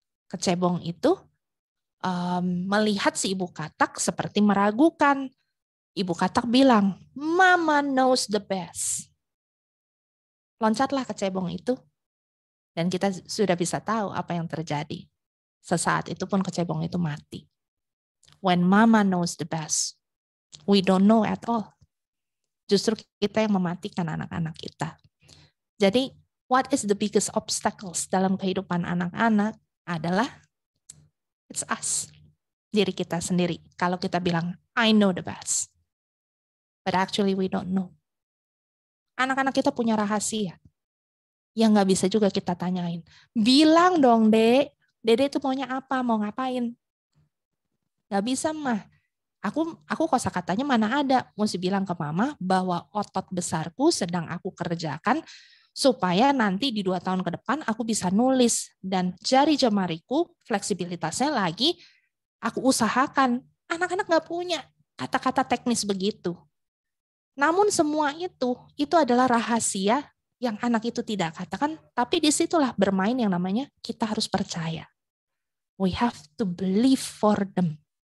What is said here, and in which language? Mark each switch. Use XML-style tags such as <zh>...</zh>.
<id>Kecebong itu melihat si ibu katak seperti meragukan. Ibu katak bilang,</id> <en>Mama knows the best.</en> <id>Loncatlah kecebong itu. Dan kita sudah bisa tahu apa yang terjadi. Sesaat itu pun kecebong itu mati.</id> <en>When Mama knows the best, we don't know at all.</en> <id>Justru kita yang mematikan anak-anak kita. Jadi,</id> <en>what is the biggest obstacles</en> <id>dalam kehidupan anak-anak adalah</id> <en>it's us,</en> <id>diri kita sendiri. Kalau kita bilang,</id> <en>I know the best. But actually we don't know.</en> <id>Anak-anak kita punya rahasia yang nggak bisa juga kita tanyain. Bilang dong, Dek. Dede itu maunya apa? Mau ngapain? Nggak bisa, Mah. Aku kosakatanya mana ada. Mesti bilang ke Mama bahwa otot besarku sedang aku kerjakan supaya nanti di 2 tahun ke depan aku bisa nulis. Dan jari jemariku, fleksibilitasnya lagi aku usahakan. Anak-anak nggak punya kata-kata teknis begitu. Namun semua itu adalah rahasia yang anak itu tidak katakan, tapi disitulah bermain yang namanya kita harus percaya.</id> <en>We have to believe for them.</en>